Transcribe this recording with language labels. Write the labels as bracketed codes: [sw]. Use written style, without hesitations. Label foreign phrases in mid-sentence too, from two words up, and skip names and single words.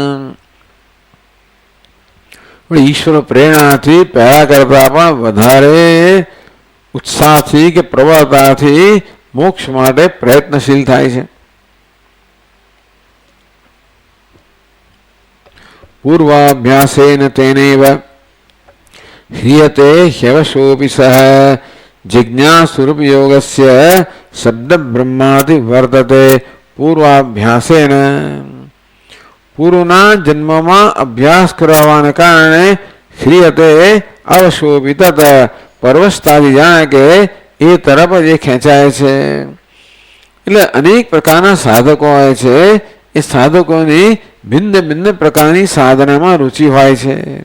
[gu] ઈશ્વર પ્રેરણાથી પહેલા કરતા પણ વધારે ઉત્સાહથી કે પ્રબળતાથી મોક્ષ માટે પ્રયત્નશીલ થાય છે. [sa] पूर्वाभ्यासेन तेनैव ह्रियते ह्यवशोऽपि सः जिज्ञासुरूप योगस्य शब्द ब्रह्मादि वर्तते पूर्वाभ्यासेन. [gu] પૂર્વના જન્મમાં અભ્યાસ કરવાને કારણે ह्रियते અવશોભિત પરવશતાથી જાણે કે એ તરફ જ ખેંચાય છે. એટલે અનેક પ્રકારના સાધકો હોય છે. એ સાધકોની ભિન્ન ભિન્ન પ્રકારની સાધનામાં રુચિ હોય છે.